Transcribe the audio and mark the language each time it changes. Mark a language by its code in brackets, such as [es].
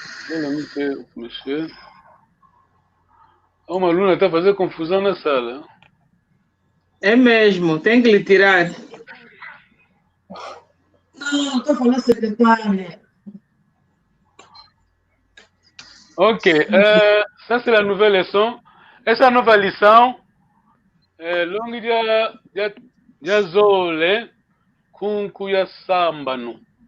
[pt] Eu não sei mexer. Uma aluna está a fazer confusão na sala. É mesmo, tem que lhe tirar. Não, estou falando secretária. [fr] Ok, ça c'est la nouvelle leçon. [pt] Essa nova lição é [kg] longo dia zole kunkuya sambano.